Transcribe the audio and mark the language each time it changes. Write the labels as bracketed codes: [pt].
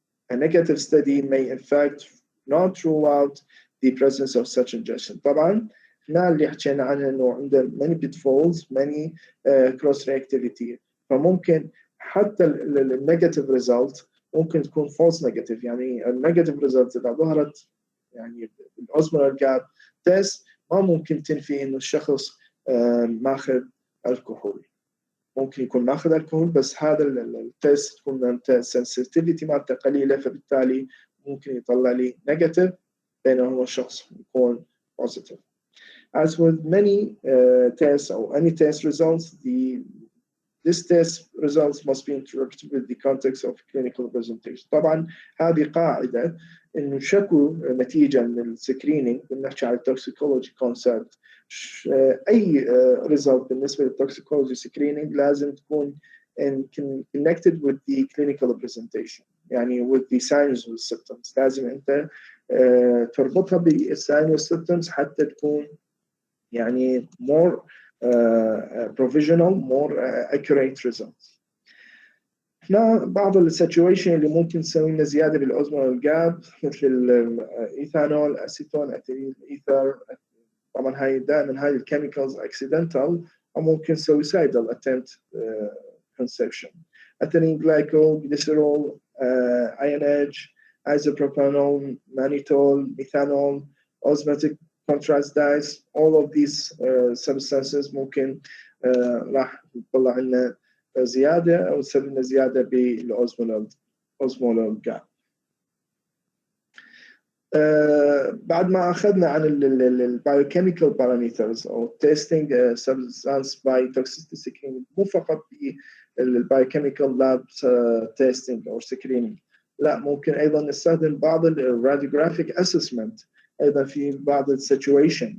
[en] A negative study may in fact not rule out the presence of such ingestion. [ar] طبعا احنا اللي حكينا عنه انه عنده [en] many pitfalls, many cross reactivity، [ar] فممكن حتى النيجاتيف ريزلت ممكن تكون false negative. يعني النيجاتيف ريزلت اذا ظهرت يعني الاوزمولار جاب تيست ما ممكن تنفي انه الشخص ماخذ الكحول. ممكن يكون ماخذ الكحول بس هذا التيست تكون السنسيتيفيتي مالته قليله، فبالتالي ممكن يطلع لي نيجاتيف بينما الشخص يكون positive. [en] As with many tests or any test results, this test results must be interpreted with the context of clinical presentation. [ar] طبعا هذه قاعده انه شكو نتيجه من السكرينينج، بنحكي عن التوكسيكولوجي كونسبت، اي result بالنسبه للتوكسيكولوجي سكرينينج لازم تكون [en] connected with the clinical presentation، [ar] يعني [en] with the signs and symptoms. [ar] لازم انت تربطها بالsigns والsymptoms حتى تكون يعني [en] more provisional, more accurate results. [ar] هنا بعض السيتويشن اللي ممكن تسوي لنا زياده بالاوزمولار جاب مثل الايثانول، اسيتون، اثيلين ايثر. طبعا هاي دائما هاي الكيميكالز اكسيدنتال او ممكن [en] suicidal attempt conception. ethylene glycol, glycerol, INH, isopropanol, mannitol, methanol, osmotic contrast dyes, all of these substances [ar] ممكن راح يطلع لنا زياده او تسبب لنا زياده بالاوزمولار جاب. بعد ما اخذنا عن البايوكيميكال بارامترز او تيستينج سبستانس باي توكسيستي سكرينينج، مو فقط بالبايوكيميكال لاب تيستينج او سكرينينج، لا ممكن ايضا نستخدم بعض الراديوغرافيك اسسمنت ايضا في بعض السيتويشن.